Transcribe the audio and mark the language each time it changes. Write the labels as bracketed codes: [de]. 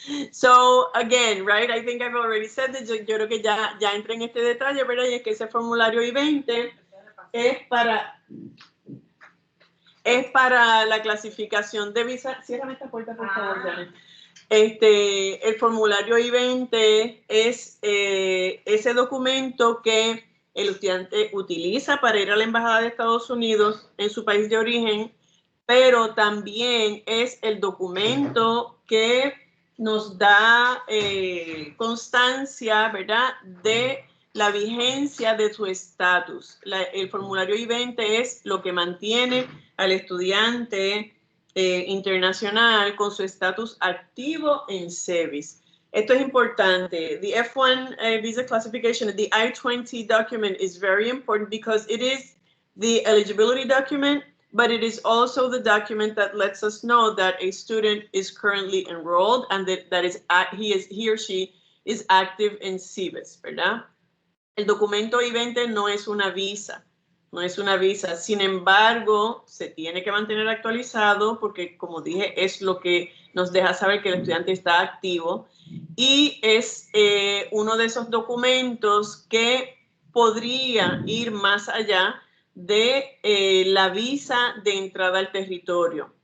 [en] So, again, right, I think I've already said that. [es] Yo creo que ya entré en este detalle, ¿verdad? Y es que ese formulario I-20 es para la clasificación de visa. Ciérrame esta puerta, por favor, Janet. El formulario I-20 es ese documento que el estudiante utiliza para ir a la embajada de Estados Unidos en su país de origen, pero también es el documento que nos da constancia, ¿verdad?, de la vigencia de su estatus. El formulario I-20 es lo que mantiene al estudiante internacional con su estatus activo en SEVIS. Esto es importante. [en] The F1 visa classification, the I-20 document is very important because it is the eligibility document, but it is also the document that lets us know that a student is currently enrolled and that he or she is active in SEVIS, [es] ¿verdad? El documento I-20 no es una visa. No es una visa, sin embargo, se tiene que mantener actualizado porque, como dije, es lo que nos deja saber que el estudiante está activo. y es uno de esos documentos que podría ir más allá de la visa de entrada al territorio.